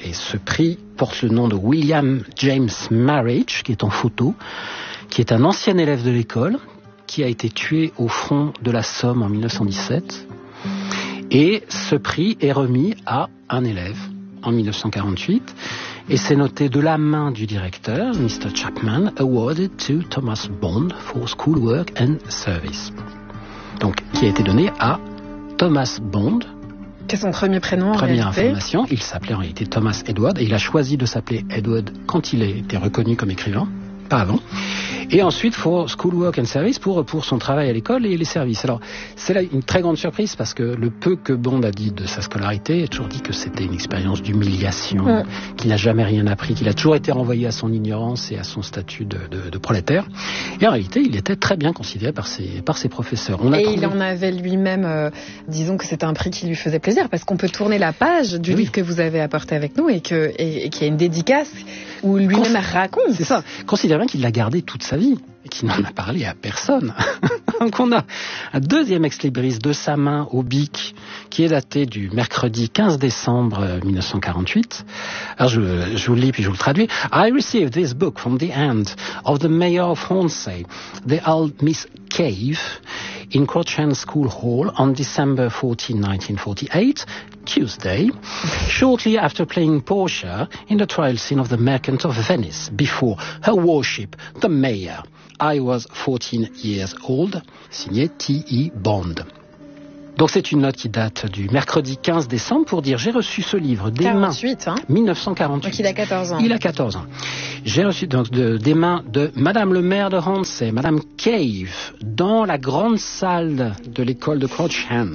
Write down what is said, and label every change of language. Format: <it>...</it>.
<fr>Et ce prix porte le nom de William James Marriage, qui est en photo, qui est un ancien élève de l'école, qui a été tué au front de la Somme en 1917. Et ce prix est remis à un élève en 1948. Et c'est noté de la main du directeur, Mr.</fr> <en>Chapman, awarded to Thomas Bond for schoolwork and service.</en> <fr>Donc, qui a été donné à Thomas Bond. C'est son premier prénom. Première information, il s'appelait en réalité Thomas Edward. Et il a choisi de s'appeler Edward quand il a été reconnu comme écrivain. Pas avant. Et ensuite,</fr> <en>for schoolwork and service,</en> <fr>pour son travail à l'école et les services. Alors, c'est là une très grande surprise parce que le peu que Bond a dit de sa scolarité, il a toujours dit que c'était une expérience d'humiliation, qu'il n'a jamais rien appris, qu'il a toujours été renvoyé à son ignorance et à son statut de prolétaire. Et en réalité, il était très bien considéré par ses professeurs. Il en avait lui-même, disons que c'était un prix qui lui faisait plaisir, parce qu'on peut tourner la page du livre que vous avez apporté avec nous et qui est une dédicace où lui-même raconte. C'est ça. Considère bien qu'il l'a gardé toute sa vie et qu'il n'en a parlé à personne. Donc on a un deuxième ex-libris de sa main au Bic qui est daté du mercredi 15 décembre 1948. Alors je vous le lis puis je vous le traduis.</fr> <en>« I received this book from the hand of the mayor of Hornsey, the old Miss Cave, in Crouch End School Hall on December 14, 1948. » Tuesday, shortly after playing Portia in the trial scene of The Merchant of Venice before her worship, the mayor. I was 14 years old,</en> <fr>signé</fr> <en>T.E. Bond.</en> <fr>Donc c'est une note qui date du mercredi 15 décembre pour dire j'ai reçu ce livre des 48, mains. Hein 1948. Donc il a 14 ans. Il a 14 ans. J'ai reçu donc des mains de Madame le maire de Hornsey, Madame Cave, dans la grande salle de l'école de Crouch End.</fr>